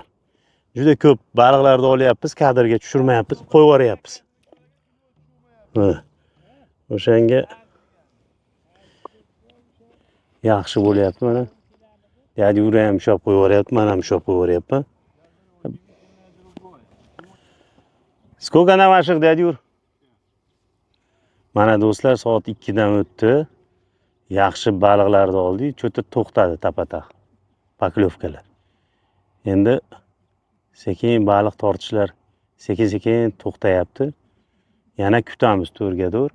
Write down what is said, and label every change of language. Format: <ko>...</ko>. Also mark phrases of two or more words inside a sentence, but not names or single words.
<uz>Juda ko'p baliqlarni olyapmiz, kadrga tushirmayapmiz, qo'yib yuboryapmiz. O'shanga yaxshi bo'lyapti mana. Dadi Yura ham shop qo'yib yuboryapti, men ham shop qo'yib yuboryapman.</uz> <ru>Сколько на ваших, дядя Юр?</ru> <uz>Mana do'stlar, soat 2 dan o'tdi. Yaxshi baliqlarni oldik, cho'ta to'xtadi tapa-taq. Paklovkalar. Endi sekin baliq tortishlar sekin-sekin to'xtayapti. Yana kutamiz to'rgadur.</uz>